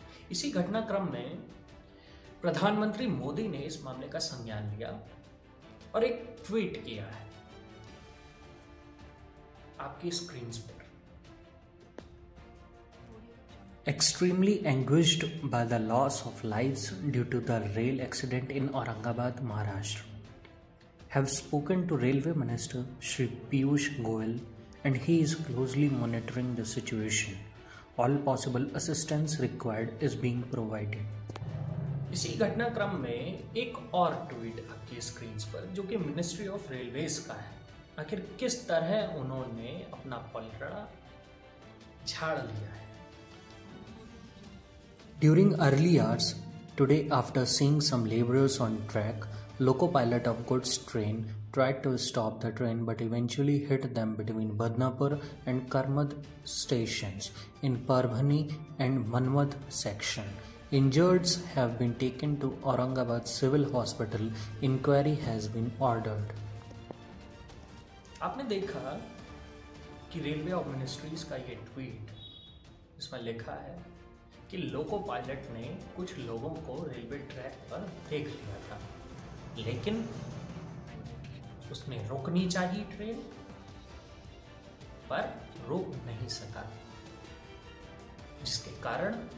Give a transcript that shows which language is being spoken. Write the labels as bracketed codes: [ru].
[hi] इसी घटनाक्रम में प्रधानमंत्री मोदी ने इस मामले का संज्ञान लिया और एक ट्वीट किया है आपकी स्क्रीन पर। [en] Extremely anguished by the loss of lives due to the rail accident in Aurangabad, Maharashtra, have spoken to Railway Minister Shri Piyush Goyal, and he is closely monitoring the situation. All possible assistance required is being provided. [hi] इसी घटनाक्रम में एक और tweet आपकी screen पर, जो कि ministry of railways का है। आखिर किस तरह उन्होंने अपना पलड़ा झाड़ लिया है। [en] During early hours today, after seeing some laborers on track, loco pilot of goods train tried to stop the train but eventually hit them between Badnapur and Karmad stations in Parbhani and Manmad section. Injuries have been taken to Aurangabad Civil Hospital. Inquiry has been ordered. [hi] आपने देखा कि railway of ministries का ये tweet, इसमें लिखा है कि loco pilot ने कुछ लोगों को रेलवे ट्रैक पर देख लिया था, लेकिन उसने रोकनी चाहिए ट्रेन, पर रोक नहीं सका, जिसके कारण